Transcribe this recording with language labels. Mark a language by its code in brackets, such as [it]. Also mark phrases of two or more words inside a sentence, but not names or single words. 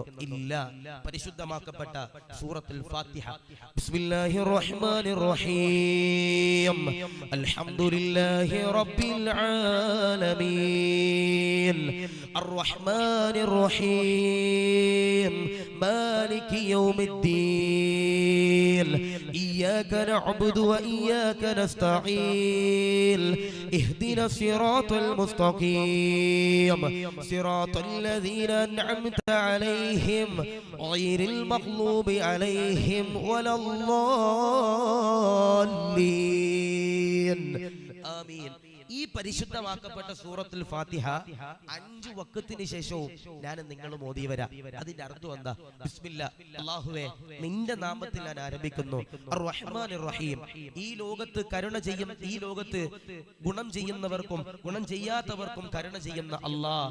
[ml] ഇല്ല. പരിശുദ്ധമാക്കപ്പെട്ട സൂറത്തുൽ ഫാത്തിഹ. [ar] بسم الله الرحمن الرحيم. الحمد لله رب العالمين الرحمن الرحيم مالك يوم الدين إياك نعبد وإياك نستعين اهدنا الصراط المستقيم صراط الذين أنعمت عليهم غير المغضوب عليهم ولا الضالين آمين. [ml] ഈ പരിശുദ്ധമാക്കപ്പെട്ട സൂറത്തുൽ ഫാത്തിഹ 5 വഖത്തിന് ശേഷവും ഞാൻ നിങ്ങളും ഓതി വരാം. അതിന്റെ അർത്ഥം എന്താ? ബിസ്മില്ലാ, അല്ലാഹുവേ നിന്റെ നാമത്തിൽ ഞാൻ ആരംഭിക്കുന്നു. [ar] الرحمن الرحيم. [ml] ഈ ലോകത്ത് കരുണ ചെയ്യും, ഈ ലോകത്ത് ഗുണം ചെയ്യുന്നവർക്കും ഗുണം ചെയ്യാത്തവർക്കും കരുണ ചെയ്യുന്ന അല്ലാഹ്.